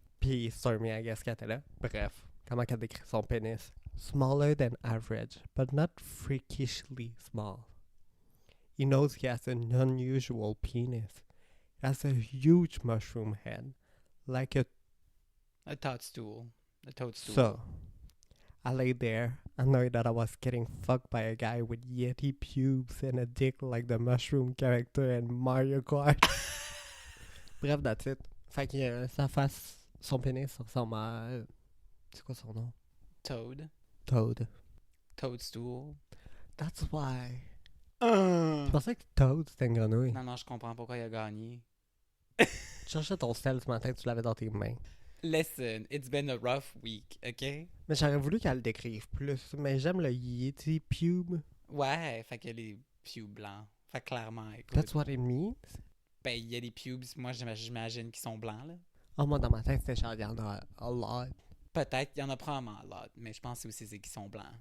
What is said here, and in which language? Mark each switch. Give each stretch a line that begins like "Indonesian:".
French: Puis Stormy,
English: I guess,
French: qu'elle était là. Bref, comment qu'elle décrit son pénis?
English: Smaller than average, but not freakishly small. He knows he has an unusual penis. It has a huge mushroom head, like a... A toadstool. A toadstool. So, I lay there, annoyed that I was getting fucked by a guy with yeti pubes and a dick like the mushroom character in Mario Kart.
French: Bref,
English: that's it.
French: Fait que sa face, son pénis ressemble à... C'est quoi son nom?
English: Toad. Toad. Toadstool. That's why.
French: Je pensais que Toad, c'était une grenouille. Non, je comprends pourquoi il a gagné. Tu cherchais ton sel ce matin, tu l'avais dans tes mains.
English: Listen, it's been a rough week, OK?
French: Mais j'aurais voulu qu'elle le décrive plus. Mais j'aime le Yeti pube. Ouais, fait qu'il y a les pubes blancs. Fait que clairement, écoute.
English: That's what it means?
French: Ben, il y a des pubes, moi j'imagine qu'ils sont blancs, là. Oh, moi, dans ma tête, c'était genre, il y en a
English: a lot.
French: Peut-être, il y en a probablement là, mais je pense aussi c'est qu'ils sont blancs.